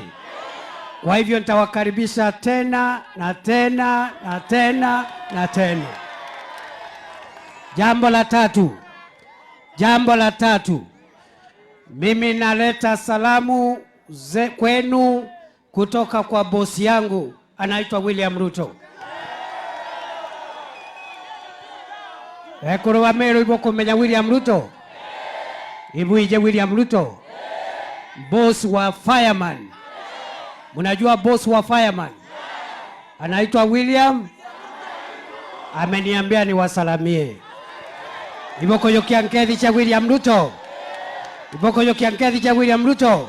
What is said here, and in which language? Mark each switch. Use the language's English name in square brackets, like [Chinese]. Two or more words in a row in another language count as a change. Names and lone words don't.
[Swahili] Kwa hivyo nitawakaribisha tena na tena na tena na tena. Jambo la tatu, mimi naleta salamu kwenu kutoka kwa bosi yangu anaitwa William Ruto. [Meru] Ekuru wa Meru ibo kumenya William Ruto? Ibu ije William Ruto? [Swahili] Boss wa fireman. Munajua boss wa fireman? Anaitwa William. Ameniambia niwasalamie. [Meru] Iboko yokiankethi cha William Ruto. Iboko yokiankethi cha William Ruto.